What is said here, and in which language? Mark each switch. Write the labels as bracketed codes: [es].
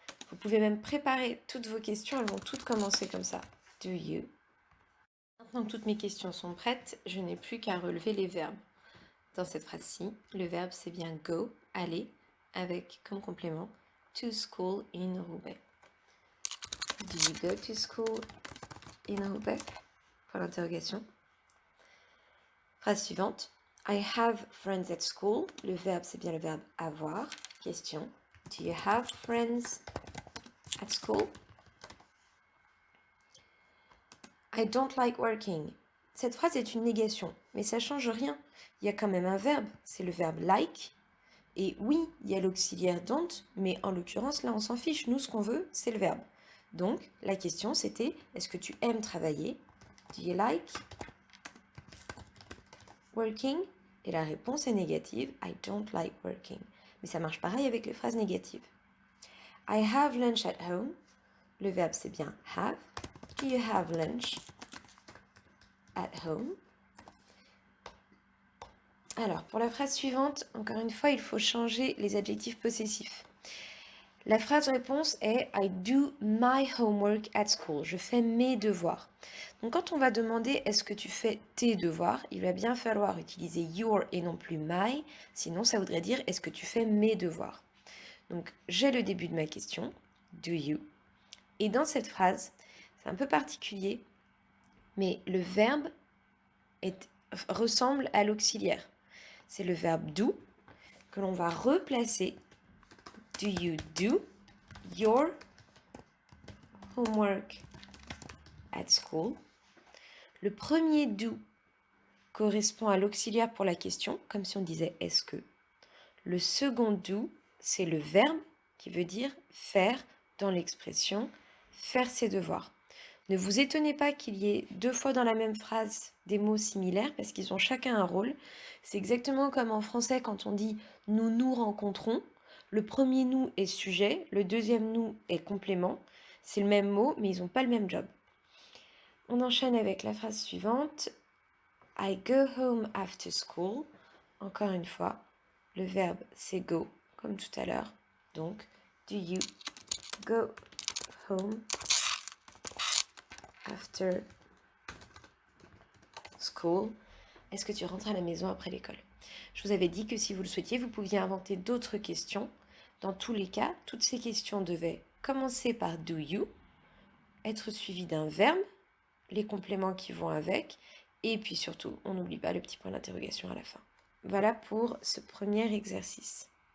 [fr] Vous pouvez même préparer toutes vos questions, elles vont toutes commencer comme ça, [en] do you. [fr] Maintenant que toutes mes questions sont prêtes, je n'ai plus qu'à relever les verbes. Dans cette phrase-ci, le verbe c'est bien go, aller, avec comme complément [en] to school in Roubaix. Do you go to school in Roubaix? [fr] Point d'interrogation. Phrase suivante. [en] I have friends at school. [fr] Le verbe c'est bien le verbe avoir. Question. [en] Do you have friends at school? I don't like working. [fr] Cette phrase est une négation, mais ça change rien. Il y a quand même un verbe, c'est le verbe like. Et oui, il y a l'auxiliaire don't, mais en l'occurrence, là, on s'en fiche. Nous, ce qu'on veut, c'est le verbe. Donc, la question, c'était, est-ce que tu aimes travailler? [en] Do you like working? [fr] Et la réponse est négative. [en] I don't like working. [fr] Mais ça marche pareil avec les phrases négatives. [en] I have lunch at home. [fr] Le verbe, c'est bien have. [en] Do you have lunch at home? [fr] Alors, pour la phrase suivante, encore une fois, il faut changer les adjectifs possessifs. La phrase réponse est [en] I do my homework at school. [fr] Je fais mes devoirs. Donc, quand on va demander est-ce que tu fais tes devoirs, il va bien falloir utiliser your et non plus my. Sinon, ça voudrait dire est-ce que tu fais mes devoirs. Donc, j'ai le début de ma question, [en] do you. [fr] Et dans cette phrase, c'est un peu particulier, mais le verbe ressemble à l'auxiliaire. C'est le verbe do que l'on va replacer. [en] Do you do your homework at school? [fr] Le premier do correspond à l'auxiliaire pour la question, comme si on disait est-ce que. Le second do, c'est le verbe qui veut dire faire dans l'expression faire ses devoirs. Ne vous étonnez pas qu'il y ait deux fois dans la même phrase des mots similaires parce qu'ils ont chacun un rôle. C'est exactement comme en français quand on dit nous nous rencontrons. Le premier nous est sujet, le deuxième nous est complément. C'est le même mot, mais ils n'ont pas le même job. On enchaîne avec la phrase suivante. [en] I go home after school. [fr] Encore une fois, le verbe c'est go, comme tout à l'heure. Donc, [en] do you go home after school? [fr] Est-ce que tu rentres à la maison après l'école? Je vous avais dit que si vous le souhaitiez, vous pouviez inventer d'autres questions. Dans tous les cas, toutes ces questions devaient commencer par [en] do you, [fr] être suivies d'un verbe, les compléments qui vont avec, et puis surtout, on n'oublie pas le petit point d'interrogation à la fin. Voilà pour ce premier exercice.